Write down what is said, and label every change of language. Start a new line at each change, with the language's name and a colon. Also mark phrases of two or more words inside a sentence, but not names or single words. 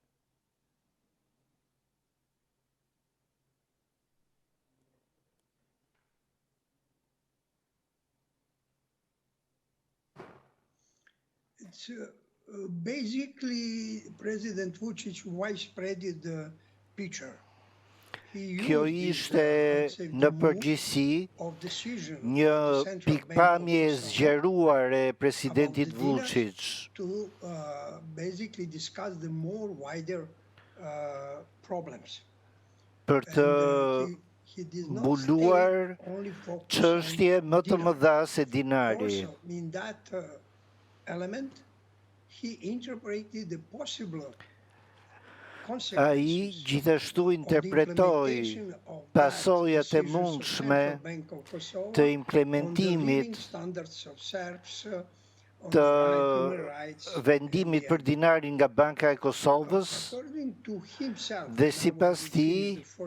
English: Basically, President Vučić widespreaded the picture.
Albanian: Kjo ishte në përgjithësi një pikpamje e zgjeruar e presidentit Vučić
English: to basically discuss the more wider problems.
Albanian: për të mbuluar çështje më të mëdha se dinari.
English: In that element, he interpreted the possible
Albanian: Ai gjithashtu interpretoi pasojat e mundshme të implementimit të vendimit për dinarin nga Banka e Kosovës dhe sipas tij